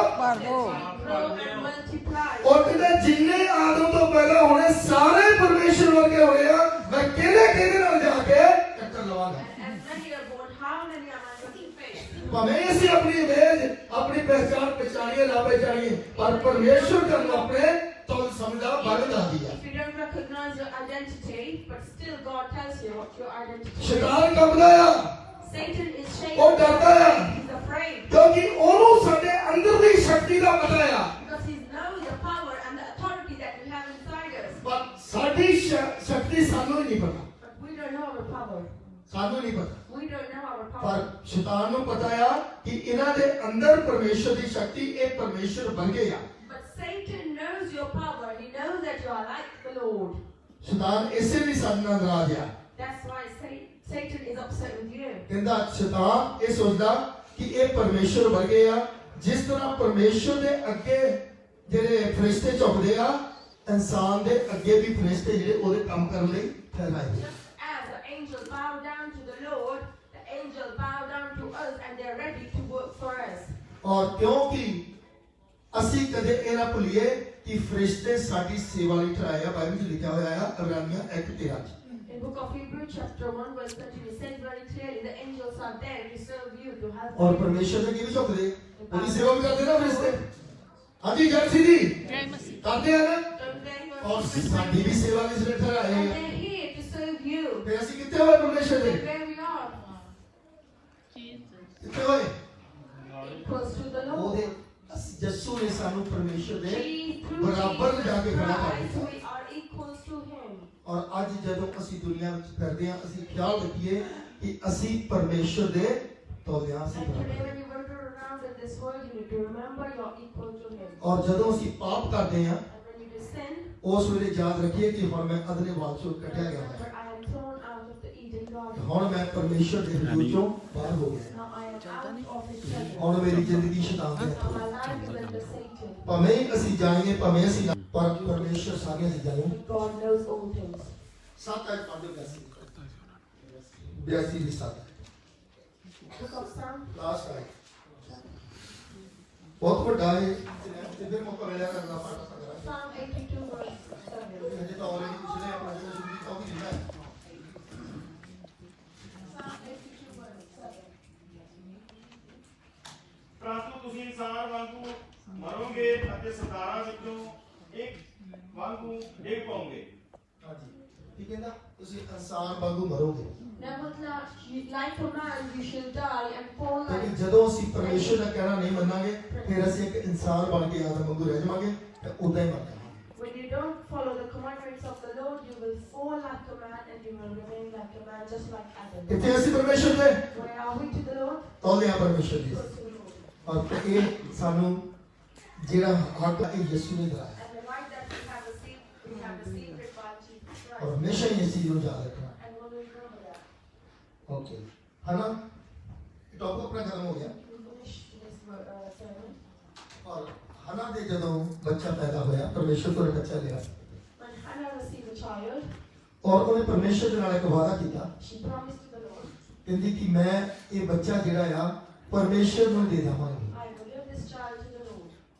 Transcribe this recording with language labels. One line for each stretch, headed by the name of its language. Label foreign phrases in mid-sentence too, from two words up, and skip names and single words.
Punjabi: ਭਰ ਦੋ।
English: Grow and multiply.
Punjabi: ਔਰ ਕਹਿੰਦਾ ਜਿੰਨੇ ਆਦਮ ਤੋਂ ਪੈਦਾ ਹੋਣੇ ਸਾਰੇ ਪਰਮੇਸ਼ਰ ਵਰਗੇ ਹੋਏ ਆ। ਮੈਂ ਕਿਹਦੇ ਨਾਲ ਜਾ ਕੇ ਟੱਕਰ ਲਵਾਂਗਾ।
English: And as many are born, how many am I going to face?
Punjabi: ਭਾਵੇਂ ਅਸੀਂ ਆਪਣੀ ਇਮੇਜ ਆਪਣੀ ਪਹਿਚਾਣ ਪਛਾਣੀਏ ਨਾ ਪਛਾਣੀਏ ਪਰ ਪਰਮੇਸ਼ਰ ਤੁਹਾਨੂੰ ਆਪਣੇ ਤੁਲ ਸਮਝਦਾ ਬਲ ਦੱਸਦੀ ਹੈ।
English: If you don't recognize your identity, but still God tells you what your identity is.
Punjabi: ਸ਼ੈਤਾਨ ਕੰਬਦਾ ਆ,
English: Satan is shaken.
Punjabi: ਉਹ ਡਰਦਾ ਆ
English: He's afraid.
Punjabi: ਕਿਉਂਕਿ ਉਹਨੂੰ ਸਾਡੇ ਅੰਦਰ ਦੀ ਸ਼ਕਤੀ ਦਾ ਪਤਾ ਆ।
English: Because he knows the power and the authority that we have inside us.
Punjabi: ਪਰ ਸਾਡੀ ਸ਼ਕਤੀ ਸਾਨੂੰ ਨਹੀਂ ਪਤਾ।
English: But we don't know our power.
Punjabi: ਸਾਨੂੰ ਨਹੀਂ ਪਤਾ
English: We don't know our power.
Punjabi: ਪਰ ਸ਼ੈਤਾਨ ਨੂੰ ਪਤਾ ਆ ਕਿ ਇਹਨਾਂ ਦੇ ਅੰਦਰ ਪਰਮੇਸ਼ਰ ਦੀ ਸ਼ਕਤੀ ਇਹ ਪਰਮੇਸ਼ਰ ਵਰਗੇ ਆ।
English: But Satan knows your power. He knows that you are like the Lord.
Punjabi: ਸ਼ੈਤਾਨ ਇਸੇ ਲਈ ਸਾਡੇ ਨਾਲ ਨਾਰਾਜ਼ ਆ।
English: That's why Satan is upset with you.
Punjabi: ਕਹਿੰਦਾ ਸ਼ੈਤਾਨ ਇਹ ਸੋਚਦਾ ਕਿ ਇਹ ਪਰਮੇਸ਼ਰ ਵਰਗੇ ਆ। ਜਿਸ ਤਰ੍ਹਾਂ ਪਰਮੇਸ਼ਰ ਦੇ ਅੱਗੇ ਜਿਹੜੇ ਫਰਿਸ਼ਤੇ ਝੁਕਦੇ ਆ ਇਨਸਾਨ ਦੇ ਅੱਗੇ ਵੀ ਫਰਿਸ਼ਤੇ ਜਿਹੜੇ ਉਹਦੇ ਕੰਮ ਕਰਨ ਲਈ ਠਹਿਰਾਏ ਆ।
English: Just as the angels bow down to the Lord, the angels bow down to us and they're ready to work for us.
Punjabi: ਔਰ ਕਿਉਂਕਿ ਅਸੀਂ ਕਦੇ ਇਹ ਨਾ ਭੁੱਲੀਏ ਕਿ ਫਰਿਸ਼ਤੇ ਸਾਡੀ ਸੇਵਾ ਲਈ ਠਹਿਰਾਏ ਆ। ਬਾਈਬਲ 'ਚ ਲਿਖਿਆ ਹੋਇਆ ਆ ਇਬਰਾਨੀਆਂ 1:13 'ਚ।
English: In book of Hebrews chapter 1 verse 13 it says very clearly the angels are there to serve you, to help
Punjabi: ਔਰ
English: you.
Punjabi: ਪਰਮੇਸ਼ਰ ਦੇ ਕਿਵੇਂ ਝੁਕਦੇ ਉਹਦੀ ਸੇਵਾ ਵੀ ਕਰਦੇ ਨਾ ਫਰਿਸ਼ਤੇ। ਹਾਂਜੀ ਜੈਸੀ ਜੀ ਕਰਦੇ ਆ ਨਾ।
English: Don't they
Punjabi: ਔਰ
English: work for us?
Punjabi: ਸਾਡੀ ਵੀ ਸੇਵਾ ਲਈ ਜਿਹੜੇ ਠਹਿਰਾਏ
English: And
Punjabi: ਆ।
English: they're here to serve you.
Punjabi: ਤੇ ਅਸੀਂ ਕਿੱਥੇ ਹੋਏ ਪਰਮੇਸ਼ਰ ਦੇ?
English: And where we are,
Punjabi: ਕਿੱਥੇ ਹੋਏ?
English: equals to the Lord.
Punjabi: ਉਹਦੇ ਯਿਸੂ ਨੇ ਸਾਨੂੰ ਪਰਮੇਸ਼ਰ ਦੇ
English: Through
Punjabi: ਬਰਾਬਰ
English: Jesus
Punjabi: ਜਾ ਕੇ ਖੜਾ ਕਰ
English: Christ,
Punjabi: ਦਿੱਤਾ।
English: we are equals to Him.
Punjabi: ਔਰ ਅੱਜ ਜਦੋਂ ਅਸੀਂ ਦੁਨੀਆ ਵਿੱਚ ਫਿਰਦੇ ਹਾਂ ਅਸੀਂ ਖਿਆਲ ਰੱਖੀਏ ਕਿ ਅਸੀਂ ਪਰਮੇਸ਼ਰ ਦੇ ਤੋਲਿਆਂ ਸੀ
English: And today
Punjabi: ਬਰਾਬਰ।
English: when you wander around in this world, you need to remember you're equal to Him.
Punjabi: ਔਰ ਜਦੋਂ ਅਸੀਂ ਪਾਪ ਕਰਦੇ ਹਾਂ
English: And when you do sin,
Punjabi: ਉਸ ਵੇਲੇ ਯਾਦ ਰੱਖੀਏ ਕਿ ਹੁਣ ਮੈਂ ਅਦਲੇ ਵਾਲ ਚੋਂ ਕੱਢਿਆ ਗਿਆ
English: remember
Punjabi: ਹਾਂ।
English: I am thrown out of the Eden garden.
Punjabi: ਹੁਣ ਮੈਂ ਪਰਮੇਸ਼ਰ ਦੇ ਹਜ਼ੂਰ ਚੋਂ ਬਾਹਰ ਹੋ ਗਿਆ।
English: Now I am out of His presence.
Punjabi: ਹੁਣ ਮੇਰੀ ਜ਼ਿੰਦਗੀ ਸ਼ੈਤਾਨ ਦੇ
English: Now
Punjabi: ਹੱਥੋਂ।
English: my life is under Satan.
Punjabi: ਭਾਵੇਂ ਅਸੀਂ ਜਾਈਏ ਭਾਵੇਂ ਅਸੀਂ ਨਾ, ਪਰ ਪਰਮੇਸ਼ਰ ਸਾਰੀਆਂ ਚੀਜ਼ਾਂ ਨੂੰ
English: God knows all things.
Punjabi: ਸੱਤ ਅੱਜ ਪੰਜ 82 ਦੀ ਸੱਤ
English: Book of Psalm.
Punjabi: ਲਾਸਟ ਆਈ ਬਹੁਤ ਵੱਡਾ ਹੈ ਤੇ ਫਿਰ ਮੌਕਾ ਮਿਲਿਆ ਕਰਨਾ ਪਾਠ ਕਰਾਂ।
English: Psalm 82 verse 7.
Punjabi: ਅਜੇ ਤਾਂ ਆਲਰੇਡੀ ਪਿਛਲੇ ਆਪਣਾ ਜਿਹੜਾ ਸ਼ੁਰੂ ਕੀਤਾ ਉਹ ਵੀ ਲਿਖਿਆ ਹੈ।
English: Psalm 82 verse 7.
Punjabi: ਪਰੰਤੂ ਤੁਸੀਂ ਇਨਸਾਨ ਵਾਂਗੂ ਮਰੋਗੇ ਅਤੇ ਸਰਦਾਰਾਂ ਵਿੱਚੋਂ ਇੱਕ ਵਾਂਗੂ ਡਿੱਗ ਪਾਓਗੇ। ਹਾਂਜੀ ਕੀ ਕਹਿੰਦਾ ਤੁਸੀਂ ਇਨਸਾਨ ਵਾਂਗੂ ਮਰੋਗੇ।
English: Nevertheless, like a man, you shall die and fall
Punjabi: ਕਿਉਂਕਿ
English: like.
Punjabi: ਜਦੋਂ ਅਸੀਂ ਪਰਮੇਸ਼ਰ ਦਾ ਕਹਿਣਾ ਨਹੀਂ ਮੰਨਾਂਗੇ ਫਿਰ ਅਸੀਂ ਇੱਕ ਇਨਸਾਨ ਬਣ ਕੇ ਆਦਮ ਵਾਂਗੂ ਰਹਿ ਜਾਵਾਂਗੇ ਤੇ ਉਦਾਂ ਹੀ ਮਰ ਜਾਵਾਂਗੇ।
English: When you don't follow the commandments of the Lord, you will fall like a man and you will remain like a man, just like Adam.
Punjabi: ਕਿੱਥੇ ਅਸੀਂ ਪਰਮੇਸ਼ਰ ਦੇ
English: Where are we to the Lord?
Punjabi: ਤੌਲਿਆ ਪਰਮੇਸ਼ਰ ਦੀ
English: Close to the Lord.
Punjabi: ਔਰ ਇਹ ਸਾਨੂੰ ਜਿਹੜਾ ਹੱਕ ਇਹ ਯਿਸੂ ਨੇ ਦਿਲਾਇਆ
English: And the right that we have received it by Jesus Christ.
Punjabi: ਔਰ ਹਮੇਸ਼ਾ ਹੀ ਇਸ ਚੀਜ਼ ਨੂੰ ਯਾਦ ਰੱਖਣਾ।
English: And we'll remember that.
Punjabi: ਓਕੇ ਹਨਾ ਟੌਪਿਕ ਆਪਣਾ ਖਤਮ ਹੋ ਗਿਆ।
English: We finished this sermon.
Punjabi: ਔਰ ਹਨਾ ਦੇ ਜਦੋਂ ਬੱਚਾ ਪੈਦਾ ਹੋਇਆ ਪਰਮੇਸ਼ਰ ਤੋਂ ਬੱਚਾ ਲਿਆ
English: When Hannah received a child.
Punjabi: ਔਰ ਉਹਨੇ ਪਰਮੇਸ਼ਰ ਦੇ ਨਾਲ ਇੱਕ ਵਾਅਦਾ ਕੀਤਾ
English: She promised to the Lord,
Punjabi: ਕਹਿੰਦੀ ਕਿ ਮੈਂ ਇਹ ਬੱਚਾ ਜਿਹੜਾ ਆ ਪਰਮੇਸ਼ਰ ਨੂੰ ਦੇ ਦੇਵਾਂਗੀ
English: I will give this child to the Lord.